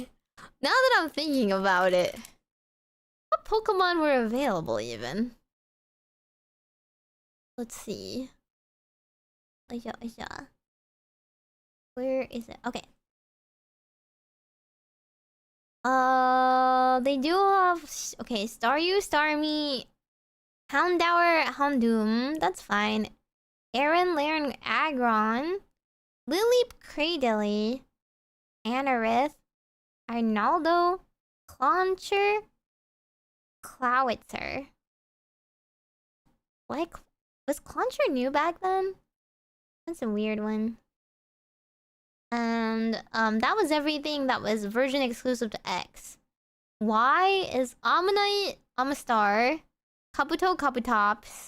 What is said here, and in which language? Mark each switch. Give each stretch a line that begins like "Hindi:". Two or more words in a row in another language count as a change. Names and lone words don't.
English: Now that I'm thinking about it. What Pokemon were available, even? Let's see. Where is it? Okay. They do have... Okay, Staryu, Starmie... Houndour, Houndoom. That's fine. Aaron, Laren, Aggron. Lileep, Cradily. Anorith. Arnaldo. Clauncher. Clowitzer. Like... Was Clauncher new back then? That's a weird one. And, that was everything that was version exclusive to X. Y is Ammonite, Amistar, Kabuto, Kabutops.